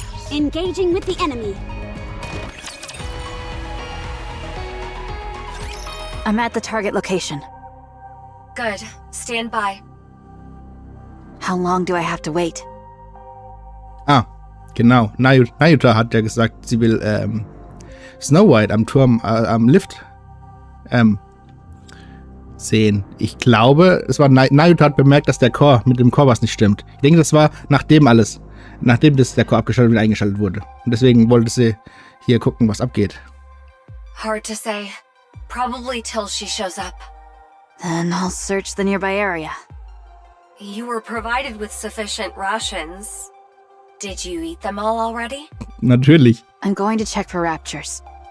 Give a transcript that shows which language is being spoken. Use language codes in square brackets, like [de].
[en] Engaging with the enemy. I'm at the target location. Good. Stand by. How long do I have to wait? [de] Genau. Nayuta hat ja gesagt, sie will Snow White am Turm, am Lift sehen. Ich glaube, es war Nayuta hat bemerkt, dass mit dem Core was nicht stimmt. Ich denke, das war nachdem der Core abgeschaltet und eingeschaltet wurde. Und deswegen wollte sie hier gucken, was abgeht. [en] Hard to say. Probably till she shows up. Then I'll search the nearby area. You were provided with sufficient rations. Did you eat them all already? [de] Natürlich. [en] I'm going to check for raptures.